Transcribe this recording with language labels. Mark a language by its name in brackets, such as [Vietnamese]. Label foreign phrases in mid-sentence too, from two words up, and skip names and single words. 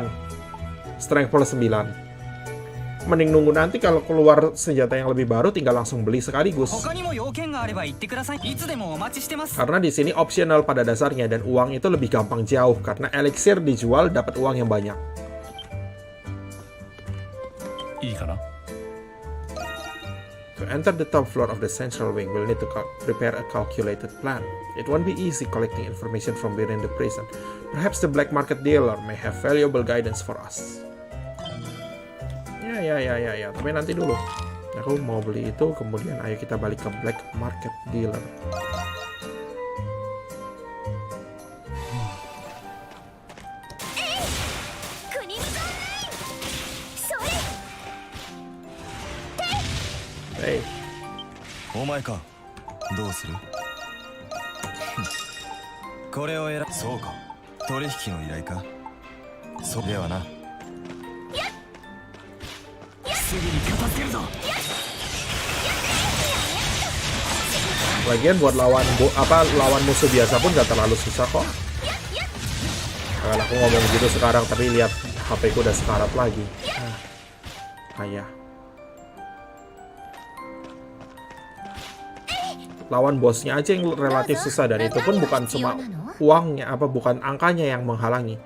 [English] Strength plus 9. [Indonesian] Mending nunggu nanti kalau keluar senjata yang lebih baru, tinggal langsung beli sekaligus. Karena di sini optional pada dasarnya, dan uang itu lebih gampang jauh karena elixir dijual dapat uang yang banyak. [English] To enter the top floor of the central wing, we'll need to prepare a calculated plan. It won't be easy collecting information from within the prison. Perhaps the black market dealer may have valuable guidance for us. [Indonesian] Ya. Tapi nanti dulu. Aku mau beli itu, kemudian ayo kita balik ke [English] black market dealer. [Indonesian] Hey. [Japanese] お前か。どうする？これを選ぶ。そうか。取引の依頼か。そうではな。すぐに片付けるぞ。 [Indonesian] Lagian buat lawan musuh biasa pun gak terlalu susah kok. Kalau aku ngomong gitu sekarang, tapi lihat HP ku udah sekarat lagi. Ayah. Lawan bosnya aja yang relatif susah, dan itu pun bukan cuma uangnya, bukan angkanya yang menghalangi.